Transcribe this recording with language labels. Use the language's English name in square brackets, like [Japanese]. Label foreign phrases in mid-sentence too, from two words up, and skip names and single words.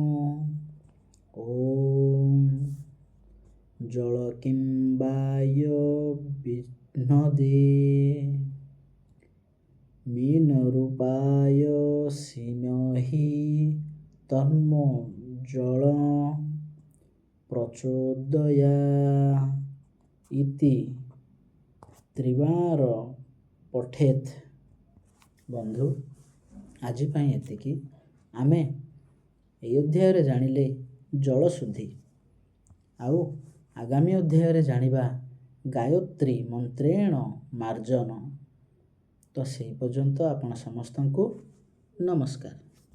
[Sanskrit] ओम जलकिंबाय विघ्नदे मीनरूपाय सीमहि तन्मो जल प्रचोदया इति त्रिवार पठेत। [Odia] ବନ୍ଧୁ, ଆଜି ଏତିକି ଆମେ ଏ ଅଧ୍ୟାୟ ଜାଣିଲେ ଜଳ ଶୁଦ୍ଧି। ଆଉ ଆଗାମୀ ଅଧ୍ୟାୟ ଜାଣିବା ଗାୟତ୍ରୀ ମନ୍ତ୍ରେଣ ମାର୍ଜନ। ତୋ ସେ ପର୍ଯ୍ୟନ୍ତ ଆପଣ ସମସ୍ତଙ୍କୁ ନମସ୍କାର।